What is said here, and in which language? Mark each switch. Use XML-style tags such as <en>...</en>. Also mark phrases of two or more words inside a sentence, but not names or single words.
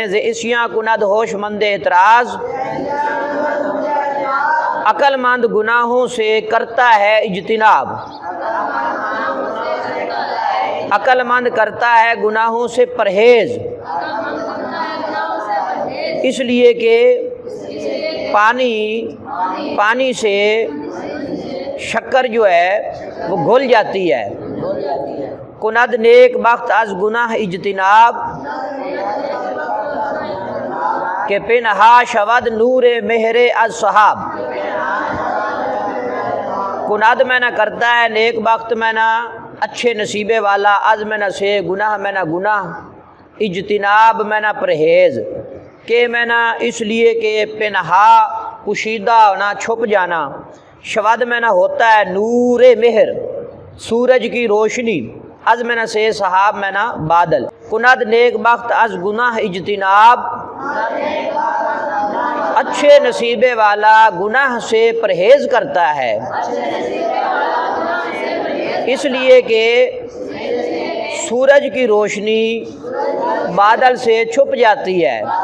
<fa>ز عصیاں کند ہوش مند اعتراض،</fa> <ur>عقل مند گناہوں سے کرتا ہے اجتناب، عقل مند کرتا ہے گناہوں سے پرہیز، اس لیے کہ پانی سے شکر جو ہے وہ گھل جاتی ہے۔</ur> <fa>کند نیک بخت از گناہ اجتناب، کہ پنہا شود نور مہر از صحاب۔</fa> <ur>کند میں نہ کرتا ہے</ur> <fa>نیک بخت</fa> <ur>میں نہ اچھے نصیبے والا، از میں نہ سے، گناہ میں نہ گناہ، اجتناب میں نہ پرہیز، کہ میں نہ اس لیے کہ پنہا پوشیدہ ہونا، چھپ جانا، شود میں نہ ہوتا ہے</ur> <fa>نور مہر،</fa> <ur>سورج کی روشنی، از میں نہ سے صحاب میں نہ بادل،</ur> <fa>کند نیک بخت از گناہ اجتناب،</fa> <ur>اچھے نصیبے والا گناہ سے پرہیز کرتا ہے، اس لیے کہ سورج کی روشنی بادل سے چھپ جاتی ہے۔</ur>